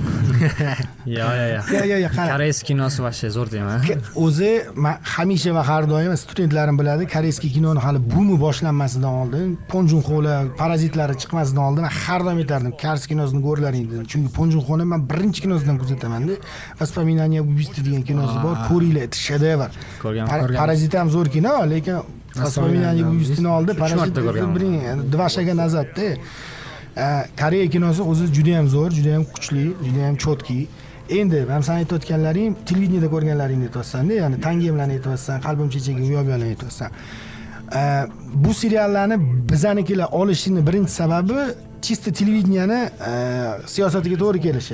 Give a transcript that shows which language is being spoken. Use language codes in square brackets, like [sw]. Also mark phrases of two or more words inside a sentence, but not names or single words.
[uz] Yo'q. Koreys kinosi вообще zo'r deyman. O'zi men hamisha va har doim studentlarim biladi, koreyskiy kinoni hali bumi boshlanmasidan oldin, Ponjunxo'lar, parazitlari chiqmasidan oldin har doim aytardim, koreys kinosini ko'rlaring dedim. Chunki Ponjunxo'ni men birinchi kinosidan kuzataman-da. Воспоминания убийства degan kinosi bor, ko'ringlar, shedevr. Parazit ham zo'r kino, lekin Воспоминания убийства oldi, parazit [ru] два шага назад- [uz] da. Koreya kinosi o'zi juda ham zo'r, juda ham kuchli, juda ham chotki. Endi men sen aytayotganlaring televideniyada ko'rganlaringni aytyapsan-da, ya'ni tangemlarni aytyapsan, qalbim chechagi uyoqlarni aytyapsan. Bu seriallarni bizanikilar olishini birinchi sababi чисто televideniyani siyosatiga to'g'ri kelishi.